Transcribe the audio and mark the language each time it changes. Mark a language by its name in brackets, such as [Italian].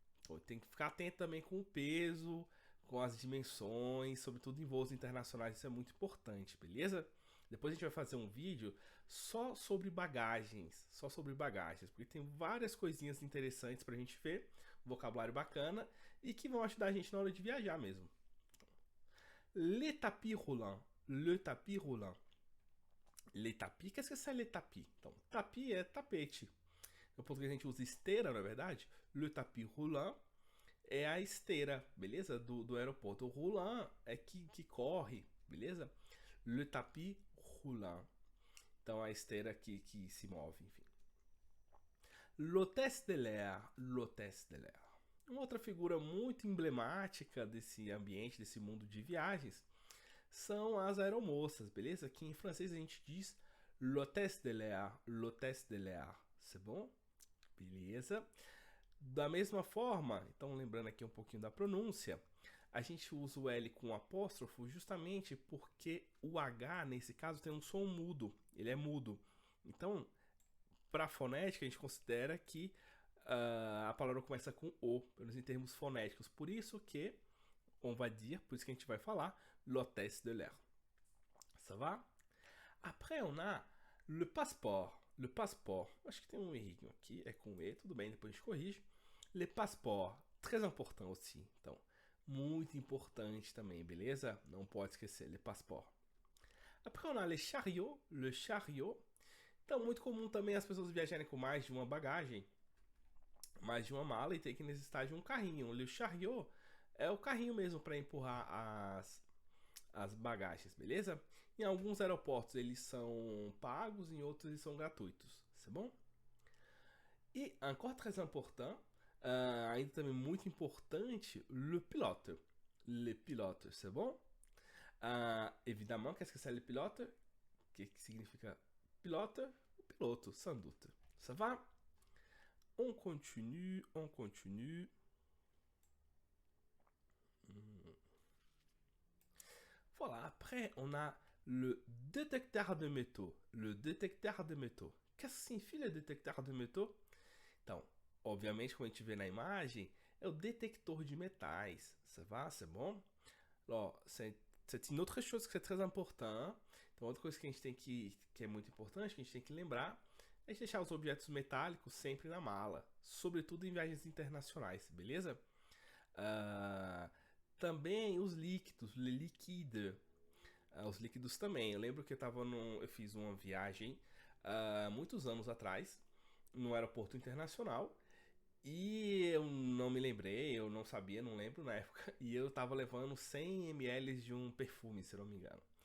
[Portuguese] Então, tem que ficar atento também com o peso, com as dimensões, sobretudo em voos internacionais, isso é muito importante, beleza? Depois a gente vai fazer um vídeo só sobre bagagens, porque tem várias coisinhas interessantes pra gente ver, um vocabulário bacana e que vão ajudar a gente na hora de viajar mesmo. [French] Le tapis roulant, le tapis roulant. Le tapis, qu'est-ce que c'est le tapis? [Portuguese] Então, tapis é tapete. No português a gente usa esteira, não é verdade? Le tapis roulant é a esteira, beleza? Do aeroporto. O roulant é que corre, beleza? Le tapis roulant. Então, a esteira que se move, enfim. [French] L'hôtesse de l'air, l'hôtesse de l'air. [Portuguese] Uma outra figura muito emblemática desse ambiente, desse mundo de viagens, são as aeromoças, beleza? Que em francês a gente diz l'hôtesse de l'air, l'hôtesse de l'air, [French] c'est bon? [Portuguese] Beleza? Da mesma forma, então lembrando aqui um pouquinho da pronúncia, a gente usa o L com apóstrofo justamente porque o H, nesse caso, tem um som mudo, ele é mudo. Então, para fonética, a gente considera que a palavra começa com O, pelo menos em termos fonéticos. Por isso que, [French] on va dire, [Portuguese] por isso que a gente vai falar, l'hôtesse de l'air. [French] Ça va? Après, on a le passeport. Le passeport. [Portuguese] Acho que tem um errinho aqui, é com E, tudo bem, depois a gente corrige. [French] Le passeport, très important aussi. [Portuguese] Então, muito importante também, beleza? Não pode esquecer, le passeport. [French] Après, on a le chariot. Le chariot. [Portuguese] Então, muito comum também as pessoas viajarem com mais de uma bagagem, mais de uma mala e ter que necessitar de um carrinho. Le chariot é o carrinho mesmo para empurrar as bagagens, beleza? Em alguns aeroportos eles são pagos, em outros eles são gratuitos, tá bom? E [French] encore très important, [Portuguese] ainda também muito importante, [French] le pilote. Le pilote, c'est bon? Évidemment, qu'est-ce que c'est le pilote? [Portuguese] Que significa pilote? O piloto, [French] sans doute. Ça va? On continue, on continue. Voilà, après, on a le détecteur de métaux. Le détecteur de métaux. Qu'est-ce que signifie le détecteur de métaux? [Portuguese] Então, obviamente, como a gente vê na imagem, é o detector de metais. [French] Ça va? C'est bon? Alors, c'est une autre chose que é très important. [Portuguese] Então, outra coisa que a gente tem que é muito importante, que a gente tem que lembrar, é de deixar os objetos metálicos sempre na mala. Sobretudo em viagens internacionais, beleza? Também os líquidos, le liquide. Os líquidos também. Eu lembro que eu fiz uma viagem muitos anos atrás, no aeroporto internacional, e eu não me lembrei, eu não sabia, não lembro na época, e eu tava levando 100 ml de um perfume, se não me engano.